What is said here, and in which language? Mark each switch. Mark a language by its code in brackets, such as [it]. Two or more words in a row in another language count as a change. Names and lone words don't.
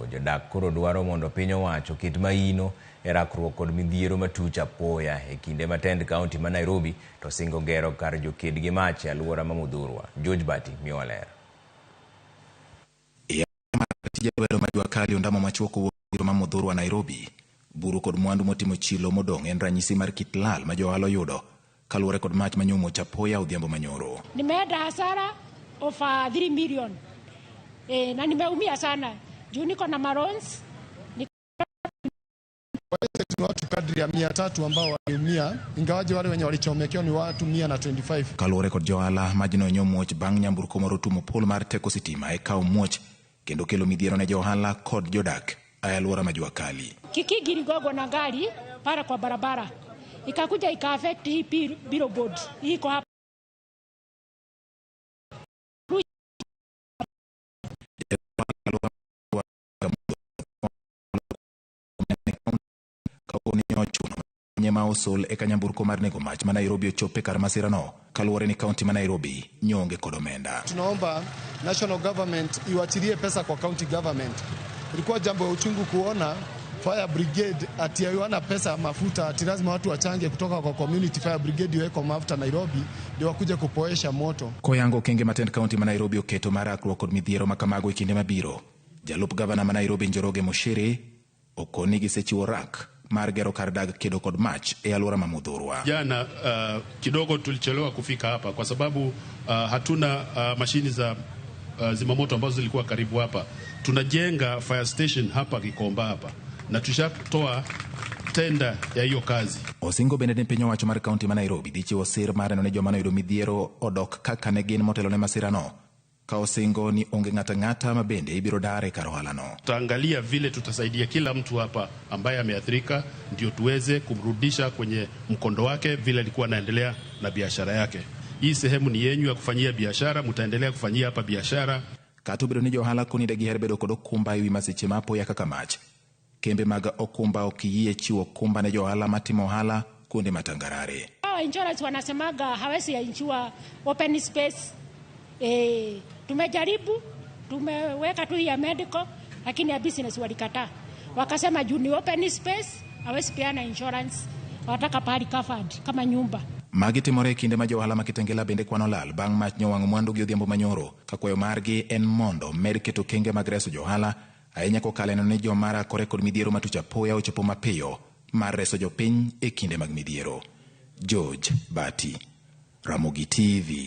[luo] Jodak koro dwaro mondo piny owacho ket maino e rakruok kod midhiero matuch apoya e kinde matend kaunti ma Nairobi to singo gero kar joked gi mach e alwora ma Mudhurwa. George Bati miyo ler. Tije lwedo ma Jua Kali ondamo machuoko ma Mudhurwa Nairobi. Buru kod mwandu motimo chilo modong' en ranyisi mar kit lal ma johala yudo kaluwore kod mach manyomo chapoya odhiambo manyoro. [sw] Nimeenda hasara of 3 million. Na nimeumia sana. Juu niko na marons. Watu kadri ya 300 ambao waliumia, ingawaje wale wenye walichomekewa ni watu 125. [luo] Kaluwore kod johala majno nyomuoch bang' nyamburko moro tumo pol mar teko sitima e kawo muoch kendo kelo midhiero ne johala kod jodak e alwora ma Jua Kali. [sw] Kikigiri gogo na gari para kwa barabara. Ikakuja ika-affect hii billboard. Hii iko hapa. [luo] Nyema osol e kanyamburko mar nego mach ma Nairobi ochope kar masirano kaluwore ni kaunti ma Nairobi nyonge kod omenda. [sw] Tunaomba [en] national government [sw] iwatilie pesa kwa [en] county government. [sw] Ilikuwa jambo ya uchungu kuona [en] fire brigade [sw] ati hawana pesa mafuta, ati lazima watu wachange kutoka kwa [en] community fire brigade [sw] iweko mafuta Nairobi ndio wakuje kupoesha moto. [luo] Koyango kenge matend kaunti ma Nairobi oketo marakruok kod midhiero makamago e kinde mabiro. Jalup gavana ma Nairobi Njoroge Moshere okoni gisechiwo rak mar gero kar dak kedo kod mach e alwora ma Muthurwa. [sw] Jana kidogo tulichelewa kufika hapa kwa sababu hatuna mashini za zimamoto ambazo zilikuwa karibu hapa. Tunajenga [en] fire station [sw] hapa Gikomba hapa na tushatoa tenda ya hiyo kazi. [luo] Osingo bende ne piny owacho mar kaunti ma Nairobi dhi chiwo sir mar neno ni joma noyudo midhiero odok kaka ne gin motelo ne masirano, ka osingo ni onge ng'ata ma bende ibiro dare kar ohalano. [sw] Tutaangalia vile tutasaidia kila mtu hapa ambaye ameathirika ndio tuweze kumrudisha kwenye mkondo wake vile alikuwa anaendelea na biashara yake. Hii sehemu ni yenyu ya kufanyia biashara, mtaendelea kufanyia hapa biashara. [luo] Kata obedo ni johala koni de giher bedo kod okumba ewi masiche ma apoya kaka mach, kembe mag okumba ok yie chiwo okumba ne johala matimo ohala kuonde matangarare. [sw] Insurance wanasemaga hawezi ya [en] insure open space. [sw] Tumejaribu, tumeweka tu ya medical, lakini ya business walikataa. Wakasema juu ni [en] open space, [sw] hawezi peana insurance, wataka pahali covered kama nyumba. [luo] Magi timore kinde ma johala ma Kitengela bende kwano lal bang' mach nyowang'o mwandu gi odhiambo manyoro, ka kwayo margi en mondo med keto kenge mag reso johala, ahinya kokalo neno ni joma rakore kod midhiero matuch apoya ochopo mapiyo mar reso jopiny e kinde mag midhiero. George Bati, Ramogi TV.